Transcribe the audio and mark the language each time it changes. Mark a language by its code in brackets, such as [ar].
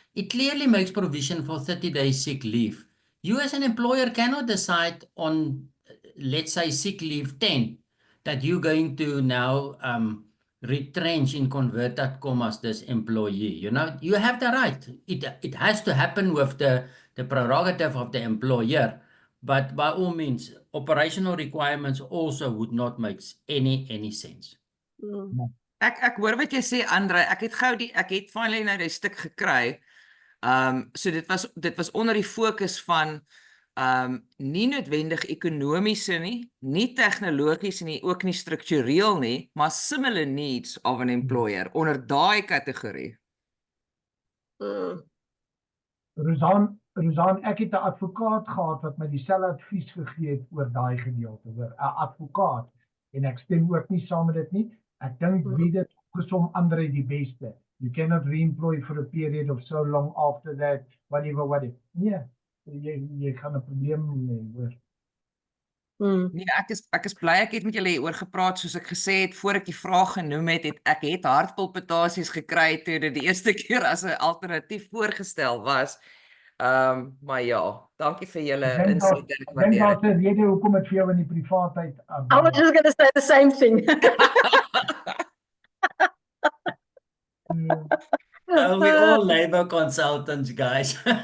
[en] It clearly makes provision for 30 days sick leave. You as an employer cannot decide on, let's say, sick leave 10, that you're going to now retrench in converted commas this employee. You know, you have the right. It has to happen with the prerogative of the employer. But by all means, operational requirements also would not make any sense. [af] Ek hoor wat jy sê, Andre. Ek het finally nou die stuk gekry. So dit was onder die fokus van nie noodwendig ekonomiese nie tegnologiese nie, ook nie struktureel nie, maar [en] similar needs of an employer [af] onder daai kategorie. Ruzan, ek het 'n advokaat gehad wat my dieselfde advies gegee het oor daai gedeelte, oor 'n advokaat, en ek stem ook nie saam met dit nie. Ek dink wie dit gesom Andre die beste. [en] You cannot re-employ for a period of so long after that, whatever. [af] Nee, jy gaan 'n probleem hê, hoor. Nee, ek is bly ek het met julle hieroor gepraat. Soos ek gesê het voor ek die vraag genoem het, ek het hartpalpitasies gekry toe dit die eerste keer as 'n alternatief voorgestel was. Maar ja, dankie vir julle insig. Ek dink daar's 'n rede hoekom dit vir jou in die privaatheid. [en] I was just going to say the same thing. We're all labor consultants, guys.